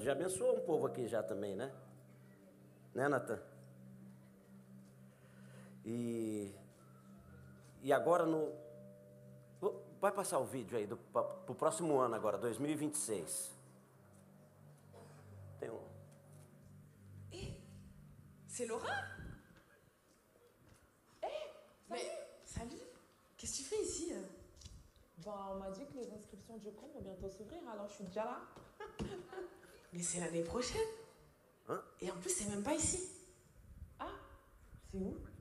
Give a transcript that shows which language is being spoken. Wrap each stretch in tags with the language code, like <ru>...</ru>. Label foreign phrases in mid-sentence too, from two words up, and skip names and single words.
<pt>Já abençoou um povo aqui já também, né? Né, Natan? E agora vai passar o vídeo aí para o próximo ano agora, 2026. Tem um...</pt> <fr>C'est Laura? Mais salut. Qu'est-ce que tu fais ici? On m'a dit que les inscriptions du camp vont bientôt s'ouvrir, alors je suis déjà là. Mais c'est l'année prochaine. Hein? Et en plus, c'est même pas ici. Ah, c'est où?</fr>